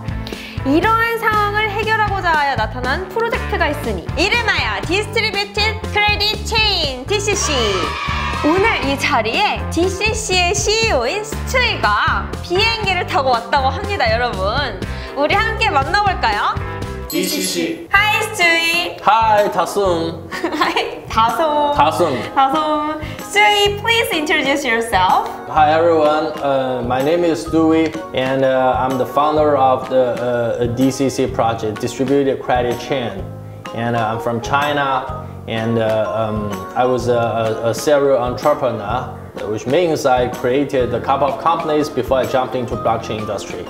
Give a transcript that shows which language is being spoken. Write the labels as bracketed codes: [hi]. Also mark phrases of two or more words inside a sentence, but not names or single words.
[ko] 이러한 상황을 해결하고자 하여 나타난 프로젝트가 있으니 이름하여 Distributed Credit Chain DCC. 오늘 이 자리에 DCC의 CEO인 스튜이가 비행기를 타고 왔다고 합니다, 여러분. 우리 함께 만나볼까요? DCC. [en] Hi, Stewie. Hi, Dasom. Hi, Dasom. Dasom. Stewie, please introduce yourself. Hi, everyone. My name is Stewie, and I'm the founder of the DCC project, Distributed Credit Chain. And I'm from China, and I was a serial entrepreneur, which means I created a couple of companies before I jumped into blockchain industry.